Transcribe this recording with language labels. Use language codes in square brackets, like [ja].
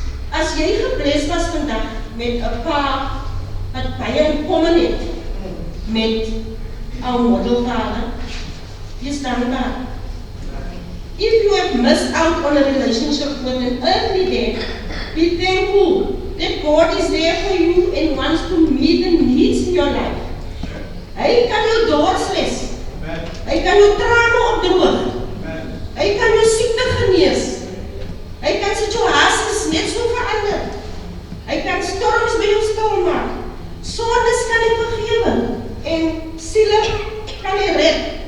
[af] As jy gebless was vandag met 'n pa wat baie in common het met our modelvader, wees dankbaar. [en] If you have missed out on a relationship with an earthly dad, be thankful that God is there for you and wants to meet the needs in your life. [af] Hy kan jou dors les. Hy kan jou trane opdroog. Hy kan jou siekte genees. Hy kan situasies net so verander. Hy kan storms by jou stil maak. Sondes kan hy vergewe en siele kan hy red.